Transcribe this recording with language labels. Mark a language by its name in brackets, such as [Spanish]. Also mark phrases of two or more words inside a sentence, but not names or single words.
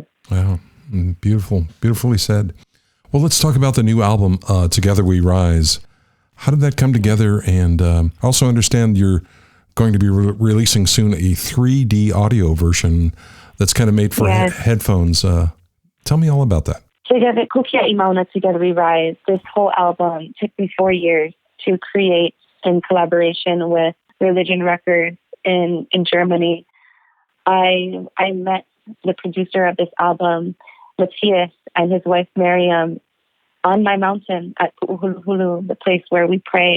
[English] Wow. Beautiful. Beautifully said. Well, let's talk about the new album, Together We Rise. How did that come together? And I also understand you're going to be releasing soon a 3D audio version that's kind of made for headphones. Tell me all about that. Together, kiaʻi Mauna Together We Rise. This whole album took me 4 years to create in collaboration with Religion Records in Germany. I met the producer of this album, Matthias, and his wife Miriam on my mountain at Pu'uhuluhulu, the place where we pray.